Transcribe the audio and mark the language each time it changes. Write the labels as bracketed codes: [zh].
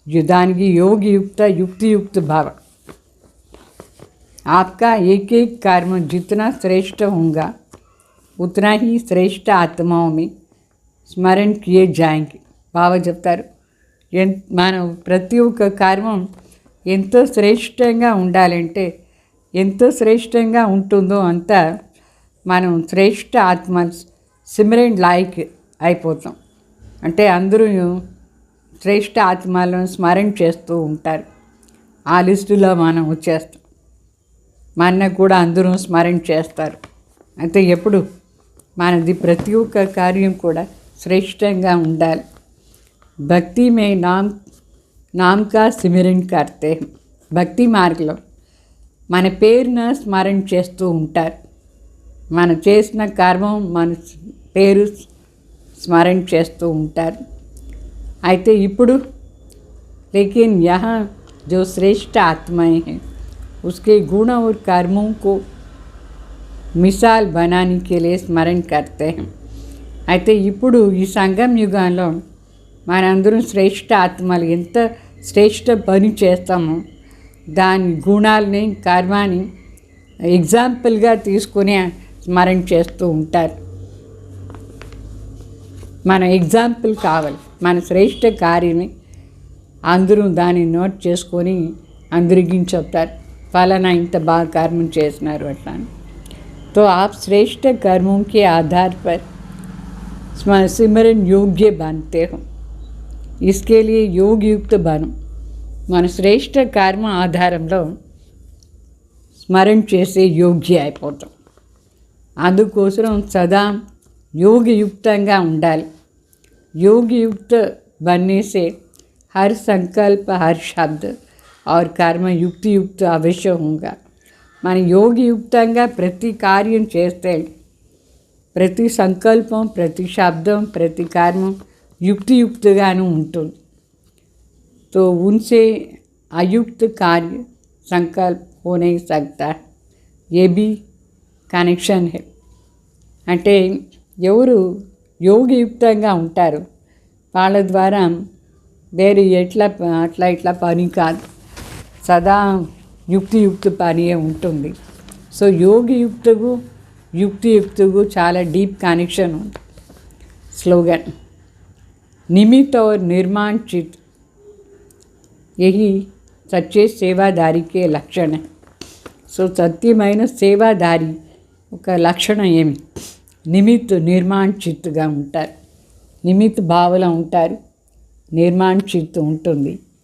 [hi] దానికి युक्त भाव. आपका एक कर्म जितना श्रेष्ठ होगा उतना ही श्रेष्ठ आत्माओं में स्मरण किए जाएंगे. [te] బాబా చెప్తారు మనం ప్రతి ఒక్క కర్మం ఎంతో శ్రేష్టంగా ఉండాలంటే ఎంతో శ్రేష్టంగా ఉంటుందో అంత మనం శ్రేష్ఠ ఆత్మ సిమరన్ లాయక్ అయిపోతాం. అంటే అందరూ శ్రేష్ఠ ఆత్మలను స్మరణ చేస్తూ ఉంటారు. ఆ లిస్టులో మనం వచ్చేస్తాం. మన కూడా అందరూ స్మరణ చేస్తారు. అయితే ఎప్పుడు మనది ప్రతి ఒక్క కార్యం కూడా శ్రేష్టంగా ఉండాలి. [hi] భక్తి మే నామ్ కా సిమరన్ కర్తే. [te] భక్తి మార్గంలో మన పేరును స్మరణ చేస్తూ ఉంటారు. మన చేసిన కర్మం మన పేరు స్మరణ చేస్తూ ఉంటారు. అయితే ఇప్పుడు [hi] లేకిన్ యహా जो श्रेष्ठ आत्माएं हैं उसके गुण और कर्मों को मिसाल बनाने के लिए स्मरण करते हैं। [te] అయితే ఇప్పుడు ఈ సంగం యుగంలో మనందరం శ్రేష్ఠ ఆత్మలు ఎంత శ్రేష్ఠ పని చేస్తామో దాని గుణాలని కర్మాన్ని ఎగ్జాంపుల్గా తీసుకుని స్మరణ చేస్తూ ఉంటారు. మన ఎగ్జాంపుల్ కావాలి, మన శ్రేష్ఠ కార్యని అందరూ దాన్ని నోట్ చేసుకొని అందరికీ చెప్తారు, ఫలానా ఇంత బాగా కర్మం చేసినారు అట్లా. [hi] तो आप श्रेष्ठ कर्मों के आधार पर सिमरन योग्य बनते हो. इसके लिए योग युक्त बनो. [te] మన శ్రేష్ఠ కర్మ ఆధారంలో స్మరణ చేసే యోగ్య అయిపోతాం. అందుకోసం సదా योगयुक्తంగా ఉండాలి. [hi] योगयुक्त बनने से हर संकल्प, हर शब्द और कर्म युक्तियुक्त अवश्य होगा. [te] మన యోగయుక్తంగా ప్రతి కార్యం చేస్తే ప్రతి సంకల్పం, ప్రతి శబ్దం, ప్రతి కర్మం युक्तियुक्तगानू ఉంటుంది. [hi] तो उनसे अयुक्त कार्य संकल्प हो नहीं सकता है. ये भी कनेक्शन है. [te] అంటే ఎవరు యోగయుక్తంగా ఉంటారు వాళ్ళ ద్వారా వేరే అట్లా పని కాదు, సదా యుక్తియుక్త పనియే ఉంటుంది. సో యోగయుక్తకు युक्तियुक्तకు చాలా डीप कनेक्शन ఉంది. [hi] स्लोगन निमित्त और निर्माण चित्त, यही सच्चे सेवादारी के लक्षण है. [te] సో సత్యమైన సేవాదారి ఒక లక్షణం ఏమి? నిమిత్త నిర్మాణ చిత్తుగా ఉంటారు, నిమిత్త భావన ఉంటారు, నిర్మాణ చిత్తు ఉంటుంది.